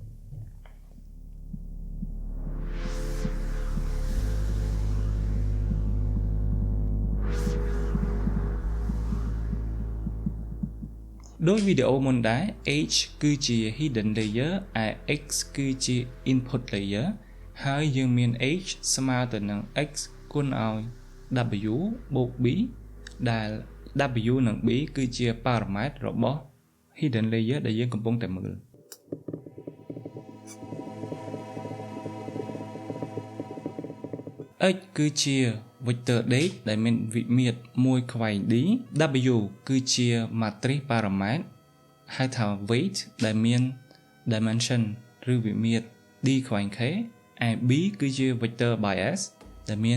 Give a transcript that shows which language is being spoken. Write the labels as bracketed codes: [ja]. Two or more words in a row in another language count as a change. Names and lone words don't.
[km] ដោយវីដេអូមុនដែរ H គឺជា [en] hidden layer [km] ឯ X គឺជា [en] input layer [km] ហើយយើងមាន H ស្មើទៅនឹង X គុណឲ្យ W បូក B ដែល W និង B គឺជា parameter របស់ [en] hidden layer [km] ដែលយើងកំពុងតែមើល X គឺជា [en] vector date [km] ដែលមានវិមាត្រ1ខ្វែង D W គឺជា [en] matrix parameter [km] ហៅថា weight ដែលមាន dimension ឬវិមាត្រ D ខ្វែង K ឯ B គឺជា [en] vector bias [km] ដែលមាន